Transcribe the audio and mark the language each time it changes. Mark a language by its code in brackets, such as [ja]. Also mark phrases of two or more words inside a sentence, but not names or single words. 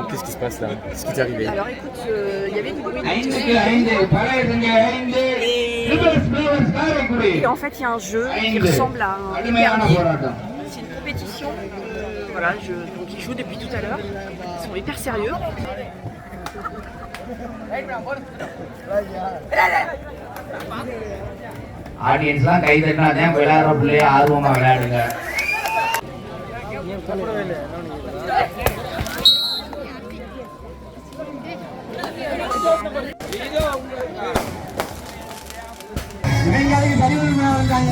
[fr] Qu'est-ce qui se passe là? Qu'est-ce qui t'est arrivé? Alors écoute, il y avait du bruit et en fait il y a un jeu qui ressemble à un épervier. C'est une compétition. Voilà, donc ils jouent depuis tout à l'heure. Ils sont hyper sérieux. [ta] ஆடியன்ஸ்லாம் கை தட்டினா தான் விளையாடுற பிள்ளைய ஆர்வமாக விளையாடுங்க. இவங்களுக்கு சரி உரிமையா வந்தாங்க.